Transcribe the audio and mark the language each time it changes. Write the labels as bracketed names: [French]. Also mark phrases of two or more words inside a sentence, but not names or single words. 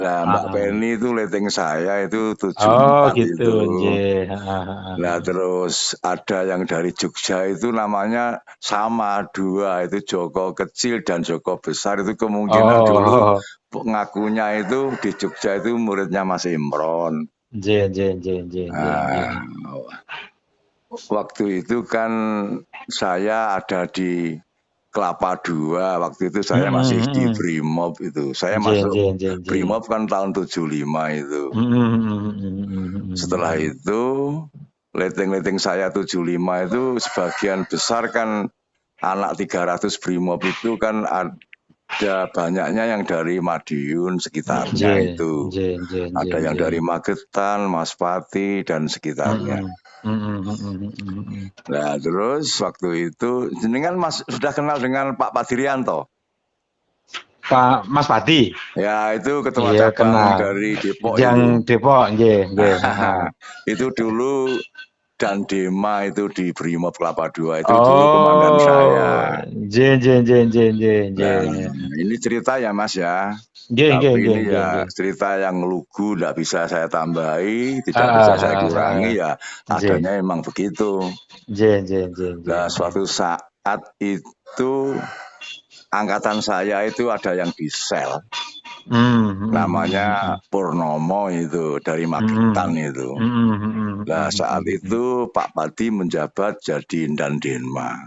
[Indonesian] Nah, Mbak Heeh. Penny itu leteng saya itu Oh 74 gitu, itu. nggih. Heeh, heeh, Nah, heeh. terus ada yang dari Jogja itu namanya sama dua, itu Joko kecil dan Joko besar itu kemungkinan dulu Oh, ngakunya itu di Jogja itu muridnya Mas Imron. [Javanese] nggih, nggih, nggih, nggih, nggih, nggih. [Indonesian] Nah, waktu itu kan saya ada di Kelapa Dua, waktu itu saya Mhm, masih di mhm. Brimob itu. Saya [Javanese] Nggih, [Indonesian] masuk [Javanese] nggih, nggih, nggih. [Indonesian] Brimob kan tahun 75 itu. Mhm, mhm, mhm, mhm, Setelah mhm. itu, leteng-leteng saya 75 itu sebagian besar kan anak 300 Brimob itu kan ada banyaknya yang dari Madiun sekitarnya [Javanese] Nggih, [Indonesian] itu. [Javanese] nggih, nggih, nggih, [Indonesian] Ada yang [Javanese] nggih. [Indonesian] dari Magetan, Maspati, dan sekitarnya. Mhm, mhm, mhm, mhm, mhm. Nah, terus waktu itu, jenengan Mas sudah kenal dengan Pak Padirianto? Pak Mas Pati? Ya, itu ketua Iya cabang kenal. dari Depok Yang itu. Depok, [Javanese] nggih, nggih, heeh. [Indonesian] Itu dulu dan Dema itu di Brimob Kelapa Dua itu dulu komandan Oh, saya. [Javanese] nggih, nggih, nggih, nggih, nggih, [Indonesian] Nah, [Javanese] nggih. [Indonesian] ini cerita ya Mas ya. [Javanese] Nggih, nggih, [Indonesian] Tapi [Javanese] nggih, [Indonesian] ini [Javanese] nggih, [Indonesian] ya [Javanese] nggih. [Indonesian] cerita yang lugu, tidak bisa saya tambahi, tidak Heeh, bisa saya heeh, heeh. kurangi ya. [Javanese] Nggih. [Indonesian] Adanya emang begitu. [Javanese] Nggih, nggih, nggih, nggih, [Indonesian] Nah, [Javanese] nggih. [Indonesian] suatu saat itu angkatan saya itu ada yang di sel. Mhm, mhm, Namanya mhm. Purnomo itu dari Magetan Mhm. itu. Mhm, mhm, Nah, mhm, saat mhm, mhm. itu Pak Padi menjabat jadi Denma.